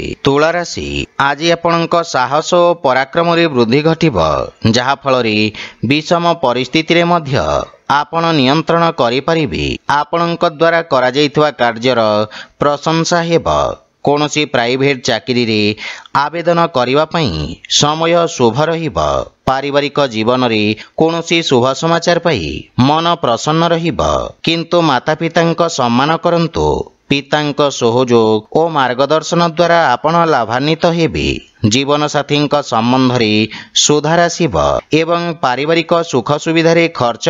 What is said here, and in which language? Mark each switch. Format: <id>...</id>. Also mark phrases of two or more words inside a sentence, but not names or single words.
<or>ତୁଳା ରାଶି, ଆଜି ଆପଣଙ୍କ ସାହସ ଓ ପରାକ୍ରମରେ ବୃଦ୍ଧି ଘଟିବ, ଯାହାଫଳରେ ବିଷମ ପରିସ୍ଥିତିରେ ମଧ୍ୟ ଆପଣ ନିୟନ୍ତ୍ରଣ କରିପାରିବେ। ଆପଣଙ୍କ ଦ୍ୱାରା କରାଯାଇଥିବା କାର୍ଯ୍ୟର ପ୍ରଶଂସା ହେବ। କୌଣସି ପ୍ରାଇଭେଟ୍ ଚାକିରିରେ ଆବେଦନ କରିବା ପାଇଁ ସମୟ ଶୁଭ ରହିବ। ପାରିବାରିକ ଜୀବନ ରେ କୌଣସି ଶୁଭ ସମାଚାର ପାଇ ମନ ପ୍ରସନ୍ନ ରହିବ କିନ୍ତୁ ମାତା ପିତା ସମ୍ମାନ କରନ୍ତୁ ପିତାଙ୍କ ସହଯୋଗ ଔର ମାର୍ଗଦର୍ଶନ ଦ୍ୱାରା ଆପଣ ଲାଭାନ୍ୱିତ ହେବେ ଜୀବନ ସାଥୀ ସମ୍ବନ୍ଧ ରେ ସୁଧାର ଆସିବ ଏବଂ ପାରିବାରିକ ସୁଖ ସୁବିଧା ରେ ଖର୍ଚ୍ଚ</or>